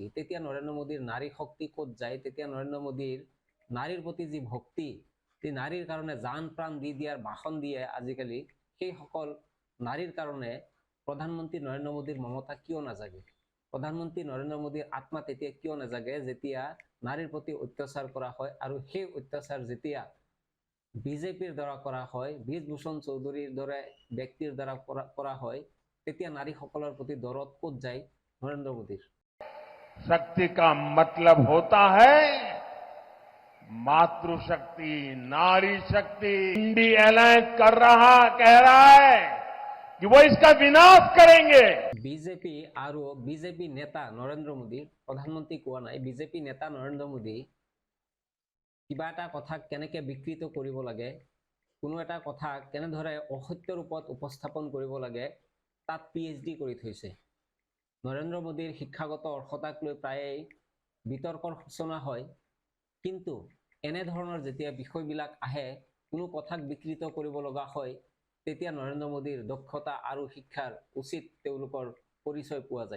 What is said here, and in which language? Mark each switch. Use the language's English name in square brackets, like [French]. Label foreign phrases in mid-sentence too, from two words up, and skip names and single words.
[Assamese] তেতিয়া নৰেন্দ্ৰ মোদীৰ নাৰী শক্তি ক'ত যায়? তেতিয়া নৰেন্দ্ৰ মোদীৰ নাৰীৰ প্ৰতি যি ভক্তি, যি নাৰীৰ কাৰণে জান প্ৰাণ দি দিয়াৰ ভাষণ দিয়ে আজিকালি, সেইসকল নাৰীৰ কাৰণে প্ৰধানমন্ত্ৰী নৰেন্দ্ৰ মোদীৰ মমতা কিয় নাজাগে? প্ৰধানমন্ত্ৰী নৰেন্দ্ৰ মোদীৰ আত্মা তেতিয়া কিয় নাজাগে যেতিয়া নাৰীৰ প্ৰতি অত্যাচাৰ কৰা হয়? আৰু সেই অত্যাচাৰ যেতিয়া বিজেপিৰ দ্বাৰা কৰা হয়, ব্ৰিজভূষণ চৌধুৰীৰ দৰে ব্যক্তিৰ দ্বাৰা কৰা হয়, তেতিয়া নাৰীসকলৰ প্ৰতি দৰদ ক'ত যায় नरेंद्र मोदी? [Hindi] शक्ति का मतलब होता है मातृशक्ति, नारी शक्ति। इंडी अलायंस कह रहा है कि वो इसका विनाश करेंगे। बीजेपी और बीजेपी नेता नरेंद्र मोदी, [Assamese] प्रधानमंत्री कोৱা নাই, बीजेपी नेता नरेंद्र मोदी কিবা এটা কথা কেনেকৈ বিকৃত কৰিব লাগে, কোনো এটা কথা কেনেদৰে অসত্য ৰূপত উপস্থাপন কৰিব লাগে, তাত পিএইচডি কৰি থৈছে। নৰেন্দ্ৰ মোদীৰ শিক্ষাগত অৰ্হতাক লৈ প্ৰায়েই বিতৰ্কৰ সূচনা হয়, কিন্তু এনেধৰণৰ যেতিয়া বিষয়বিলাক আহে, কোনো কথাক বিকৃত কৰিব লগা হয়, তেতিয়া নৰেন্দ্ৰ মোদীৰ দক্ষতা আৰু শিক্ষাৰ উচিত তেওঁলোকৰ পৰিচয় পোৱা যায়।